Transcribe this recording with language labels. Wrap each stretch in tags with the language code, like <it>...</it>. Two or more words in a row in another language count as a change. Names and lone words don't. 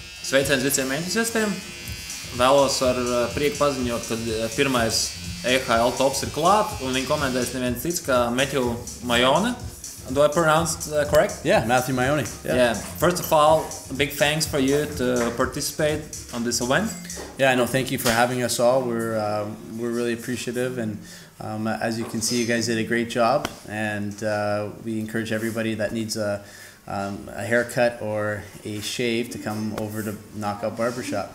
<lv>Sveiciens visiem entuziastiem. Vēlos ar prieku paziņot, ka pirmais EHL tops ir klāt, un viņi komentēs neviens cits kā Mathew Maione.</lv> <en>Do I pronounce it correct? Yeah, Mathew Maione. Yeah. First of all, a big thanks for you to participate on this event. Yeah, no, thank you for having us all. We're really appreciative, and as you can see, you guys did a great job. And we encourage everybody that needs a haircut or a shave to come over to Knockout Barbershop.</en>